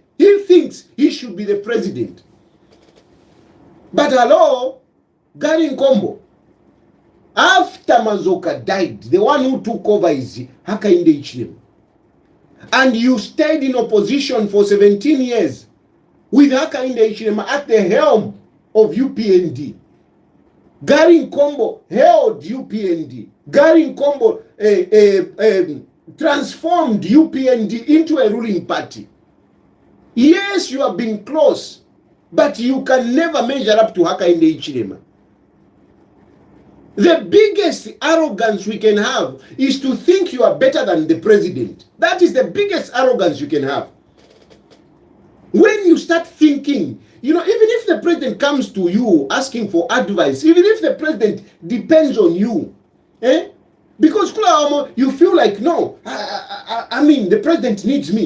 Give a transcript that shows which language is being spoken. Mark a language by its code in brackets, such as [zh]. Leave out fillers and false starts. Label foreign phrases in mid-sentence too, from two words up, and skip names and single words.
[en] He thinks he should be the president. But hello, Garry Nkombo, after Mazoka died, the one who took over is Hakainde Hichilema. And you stayed in opposition for 17 years with Hakainde Hichilema at the helm of UPND. Garry Nkombo held UPND. Garry Nkombo transformed UPND into a ruling party. Yes, you have been close, but you can never measure up to Hakainde Hichilema. The biggest arrogance we can have is to think you are better than the president. That is the biggest arrogance you can have. When you start thinking, even if the president comes to you asking for advice, even if the president depends on you, because you feel like, no, I mean, the president needs me.